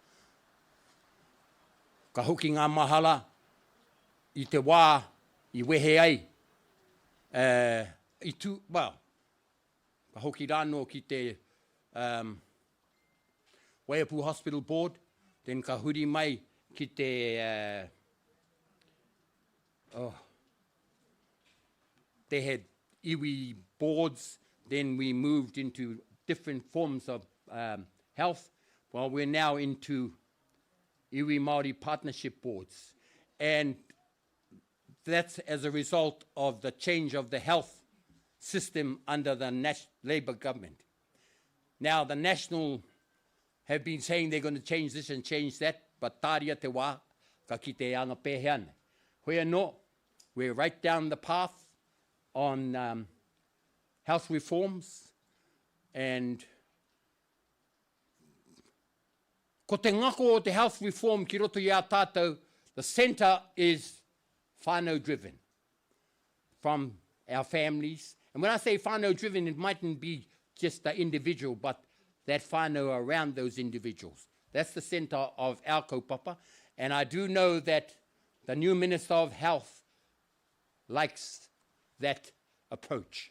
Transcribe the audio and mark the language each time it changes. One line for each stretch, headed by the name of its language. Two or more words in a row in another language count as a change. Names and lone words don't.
Māori: Ka hoki ngā mahala i te wā i wehe ai. Ka hoki rāno ki te
English: Waiapu Hospital Board, then
Māori: ka huri mai ki te
English: they had iwi boards, then we moved into different forms of health. Well, we're now into
Māori: iwi Māori
English: partnership boards. And that's as a result of the change of the health system under the Labour government. Now, the National have been saying they're going to change this and change that, but
Māori: tāria te wā, ka ki te anga pēhe ane. Hoi anō,
English: we're right down the path on health reforms, and
Māori: ko te ngako o te
English: health reform
Māori: ki roto i a tātou,
English: the centre is whānau driven from our families. And when I say whānau driven, it mightn't be just the individual, but that whānau around those individuals. That's the centre of our kaupapa. And I do know that the new Minister of Health likes that approach.